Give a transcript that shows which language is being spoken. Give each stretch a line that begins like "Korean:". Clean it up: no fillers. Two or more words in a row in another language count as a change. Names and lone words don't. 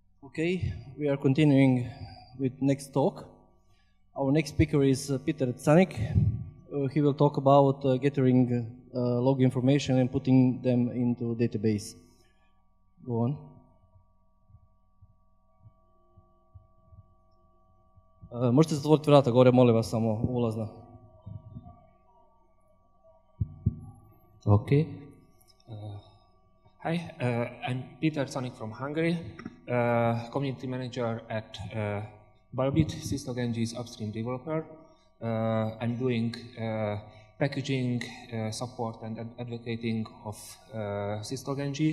English: Okay, we are continuing with next talk. Our next speaker is Peter Canik. He will talk about gathering log information and putting them into database. Go on.
Croatian: Možete zatvoriti vrata gore, molim vas, samo ulazna.
English: Okay. Hi, I'm Peter Canik from Hungary, community manager at Balbit, syslog-ng's upstream developer. I'm doing packaging, support, and advocating of syslog-ng.